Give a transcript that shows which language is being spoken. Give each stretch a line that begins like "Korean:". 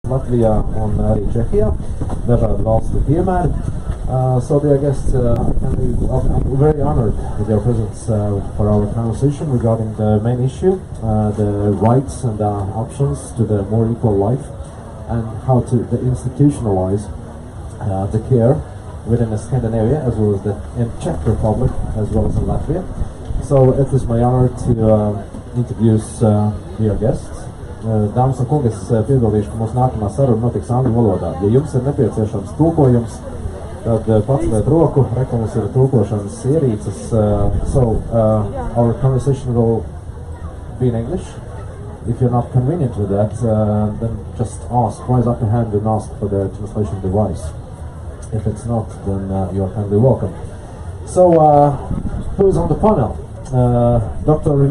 Latvian: Latvijā un arī Čehijā, dažādu valstu piemēri.
English: So dear guests, I'm very honored with your presence for our conversation regarding the main issue, the rights and options to the more equal life, and how to institutionalize the care within Scandinavia as well as in Czech Republic as well as in Latvia. So it is my honor to introduce dear guests.
Latvian: Dāmas un kungi, es piebildīšu, ka mūsu nākamā saruna notiks angļu valodā. Ja jums ir nepieciešams tulkojums, tad paceliet roku, mums ir tulkošanas ierīces.
English: Our conversation will be in English. If you're not convenient with that, then just raise up your hand and ask for the translation device. If it's not, then you're kindly welcome. So, who is on the panel? Dr.